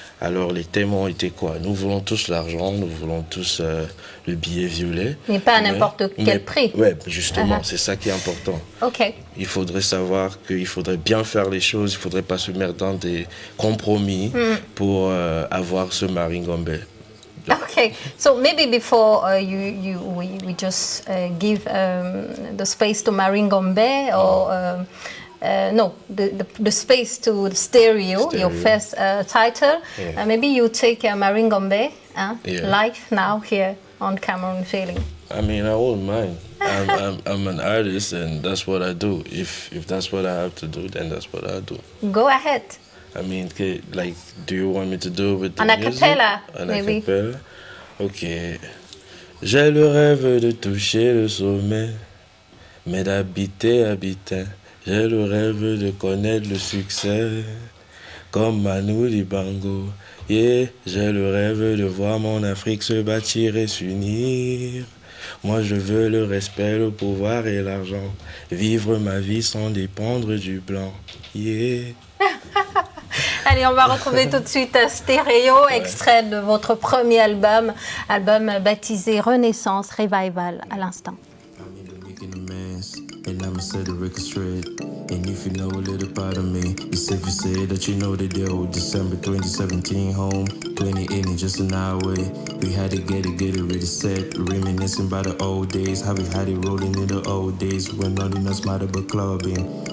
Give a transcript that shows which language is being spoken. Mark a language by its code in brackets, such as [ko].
[fr] Alors les thèmes ont été quoi? Nous voulons tous l'argent, nous voulons tous le billet violet. Mais pas à n'importe quel prix. Oui, justement, c'est ça qui est important. Il faudrait savoir qu'il faudrait bien faire les choses, il ne faudrait pas se mettre dans des compromis pour avoir ce Marie Ngombe. [en] Okay, so maybe before we just give the space to Marie Ngombe or no, the space to the Stereo, your first title. Maybe you take Marie Ngombe live now here on Cameroon Feeling. I mean, I won't mind. I'm an artist, and that's what I do. If that's what I have to do, then that's what I do. Go ahead. I mean, like, do you want me to do it with the music? An maybe. Acapella? Ok. [fr] J'ai le rêve de toucher le sommet, mais d'habiter. J'ai le rêve de connaître le succès, comme Manu Dibango. Yeah, j'ai le rêve de voir mon Afrique se bâtir et s'unir. Moi, je veux le respect, le pouvoir et l'argent. Vivre ma vie sans dépendre du blanc. Yeah. Allez, on va retrouver tout de suite Stéréo, extrait de votre premier album baptisé Renaissance Revival, à l'instant. [en] And I'ma set the record straight. And if you know a little part of me, it's safe to say that you know the deal. December 2017, home 2018, just an hour away. We had to get it ready set. Reminiscing about the old days, how we had it rolling in the old days when nothing else mattered but clubbing.